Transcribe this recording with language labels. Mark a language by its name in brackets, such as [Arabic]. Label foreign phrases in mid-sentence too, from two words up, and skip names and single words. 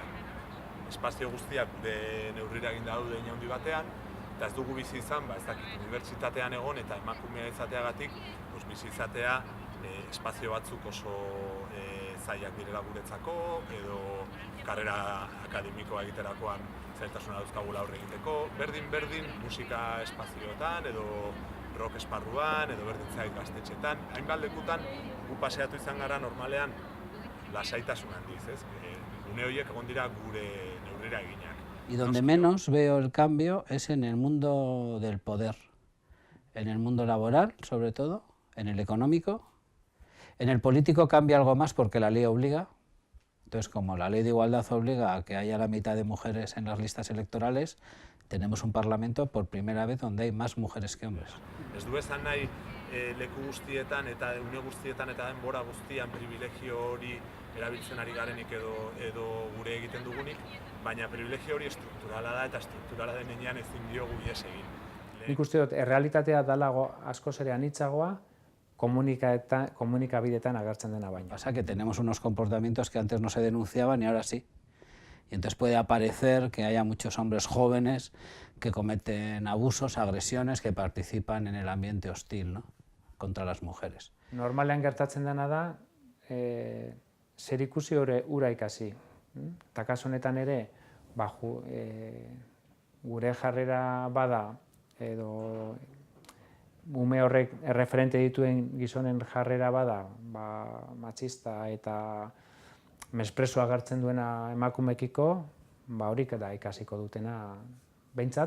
[Basque] Espazio guztiak gure neurrira eginda daude handi batean, eta ez dugu bizi izan, ez dakit, unibertsitatean egon eta emakumea izateagatik, bizi izatea espazio batzuk oso zailak direla guretzako, edo karrera akademikoa egiterakoan zailtasuna dauzkagula aurre egiteko, berdin musika espazioetan, edo rock esparruan, edo berdin zait gaztetxetan, hainbat lekutan gu paseatu izan gara normalean lasaitasun handiz, ez? Une horiek egon dira gure neurrira eginak. [Spanish] Y donde menos veo el cambio es en el mundo del poder, en el mundo laboral, sobre todo, en el económico. En el político cambia algo más porque la ley obliga. Entonces, como la ley de igualdad obliga a que haya la mitad de mujeres en las listas electorales, tenemos un parlamento por primera vez donde hay más mujeres que hombres. [Basque] Ez du esan nahi leku guztietan eta une guztietan eta denbora guztian privilegio hori erabiltzen ari garenik edo gure egiten dugunik, baina privilegio hori estrukturala da eta estrukturala denean ezin diogu ihes egin. Nik uste dut, errealitatea dalago askoz ere anitzagoa, komunikabidetan agertzen dena baina. [Spanish] Pasa que tenemos unos comportamientos que antes no se denunciaban y ahora sí. Y entonces puede aparecer que haya muchos hombres jóvenes que cometen abusos, agresiones, que participan en el ambiente hostil, ¿no?, contra las mujeres. [Basque] Normalean gertatzen dena da, zer ikusi ura ikasi. Eta kasu honetan ere, gure jarrera bada, edo ume horrek erreferente dituen gizonen jarrera bada, matxista eta mespresoa agertzen duena emakumekiko, horik da ikasiko dutena behintzat.